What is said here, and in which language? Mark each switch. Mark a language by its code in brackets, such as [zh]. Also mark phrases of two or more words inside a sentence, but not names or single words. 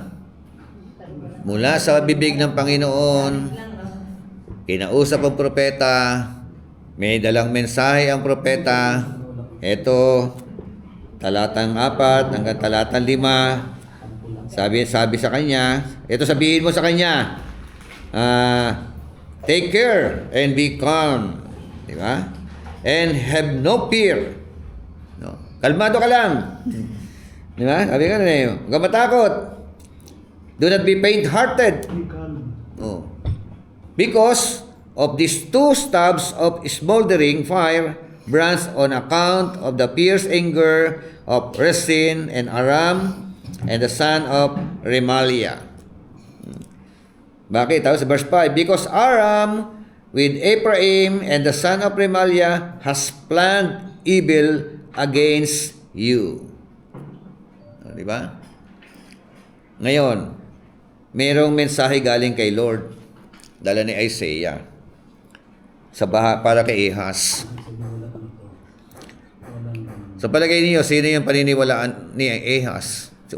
[tl] Mula sa bibig ng Panginoon, kinausap ang propeta, may dalang mensahe ang propeta. Ito, talatang 4 hanggang talatang 5. Sabi sa kanya, ito sabihin mo sa kanya, [en] take care and be calm. [tl] Di ba? [en] And have no fear. No. [tl] Kalmado ka lang. Di ba? Sabi ka na huwag kang matakot. [en] Do not be faint-hearted. Because of these 2 stabs of smoldering fire brands on account of the fierce anger of Rezin and Aram and the son of Remaliah. [tl] Bakit? Tapos verse 5, [en] because Aram with Ephraim and the son of Remaliah has planned evil against you. [tl] Di ba? Ngayon, mayroong mensahe galing kay Lord, dala ni Isaiah, para kay Ahaz. Sa palagay niyo, sino yung paniniwalaan ni Ahaz?